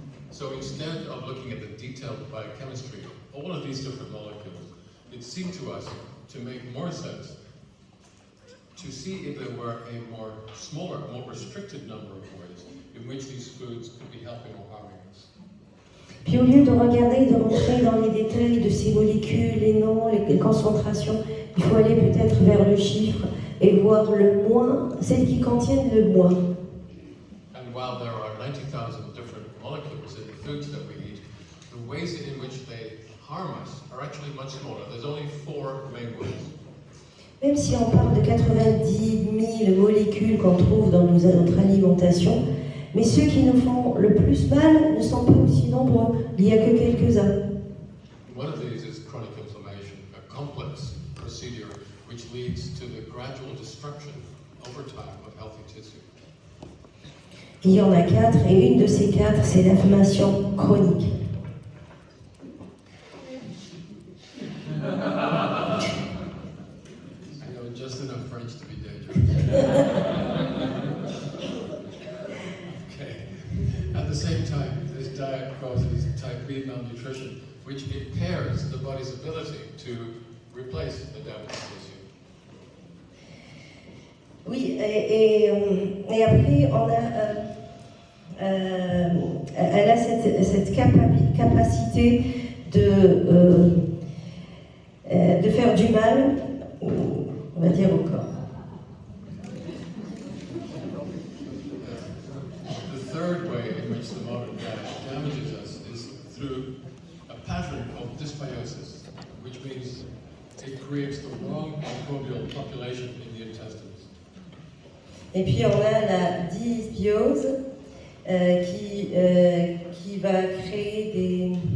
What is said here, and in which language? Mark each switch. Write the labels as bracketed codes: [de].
[en] So instead of looking at the detailed biochemistry of all of these different molecules, it seemed to us to make more sense to see if there were a more smaller, more restricted number of ways in which these foods could be helping or harming us. [fr] Puis au lieu de regarder, de rentrer dans les détails de ces molécules, les noms, les concentrations, il faut aller peut-être vers le chiffre et voir le moins, celles qui contiennent le moins. [en] And while there are 90,000 different molecules in the foods that we eat, the ways in which they harm us are actually much smaller. There's only 4 main ways. [fr] Même si on parle de 90 000 molécules qu'on trouve dans notre alimentation, mais ceux qui nous font le plus mal ne sont pas aussi nombreux. Il n'y a que quelques-uns. [en] One of these is chronic inflammation, a complex procedure which leads to the gradual destruction over time of healthy tissue. [fr] Il y en a 4, et une de ces 4, c'est l'inflammation chronique. [en] I know just enough French to be dangerous. Okay. At the same time, this diet causes type B malnutrition, which impairs the body's ability to replace the damaged tissue. [fr] Oui, et après, on a, elle a cette capacité de faire du mal, on va dire, au corps. [en] The third way in which the modern diet damages us is through a pattern called dysbiosis, which means it creates the wrong microbial population in the intestines. [fr] Et puis on a la dysbiose qui va créer des...